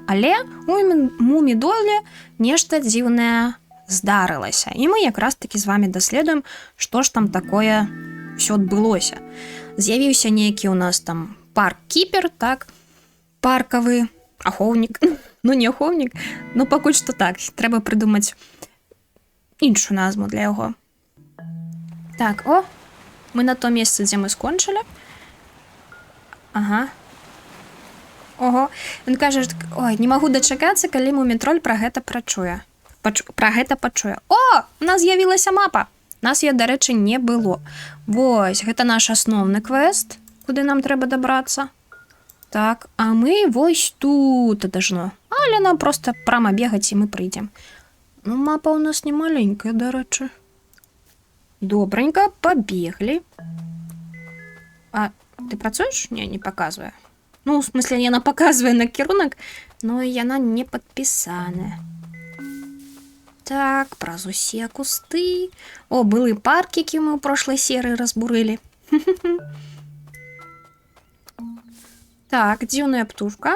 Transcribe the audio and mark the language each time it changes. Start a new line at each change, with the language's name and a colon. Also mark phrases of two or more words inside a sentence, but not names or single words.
Belarusian: Але у Мумідоле нешта дзіўнае здарылася, і мы якраз такі з вами даследуем, што ж там такое ўсё адбылося. З'явіўся нейкі ў нас там парк-кіпер, так, паркавы ахоўнік, ну не ахоўнік, ну пакуль што так, трэба прыдумаць іншую назву для яго. Так, о, мы на том месцы, дзе мы скончылі. Ага. Ого, ён кажа, ой, не магу дачакацца, калі Мумі-троль пра гэта пачуе. О, у нас з'явілася мапа. Нас я, дарэчы, не было. Вось, гэта наш асноўны квест, куды нам трэба дабрацца. Так, а мы вось тут дажно. Але нам проста прама бегаць, і мы прыйдзем. Ну, мапа ў нас не маленькая, дарэчы. Добренька, пабеглі. А ты працуеш? Не паказвае. Ну,
Russian: в смысле,
Belarusian: яна паказвае накірунак, но яна не падпісаная. Так, праз усе кусты. О, былы парк, які мы ў прошлай серыі разбурылі. Так, дзіўная птушка.